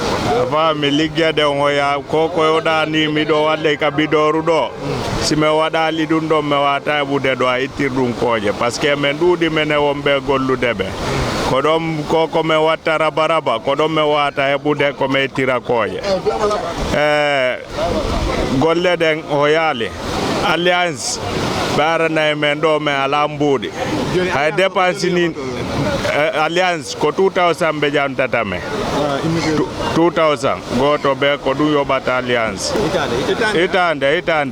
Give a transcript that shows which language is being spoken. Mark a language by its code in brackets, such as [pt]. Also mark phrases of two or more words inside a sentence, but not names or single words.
[ff] Afa mi ligge de ngoya koko yoda ni mi do wadde ka bidoru do si me waɗali ɗum ɗon mi wata ɓude ɗo a ittir ɗum koje [fr] par ce que [ff] min ɗuuɗi mene wonɓe golludeɓe ko ɗon koko mi watta raba ko ɗon mi wata heɓude ko mi ittira koje golle ɗen o yaali alliance ɓe aranayi men ɗo min ala mbuuɗi hay dépense ni alliance ko 2000 ɓe ƴamtata men 2000 goto be ko ɗum yoɓata alliance hitande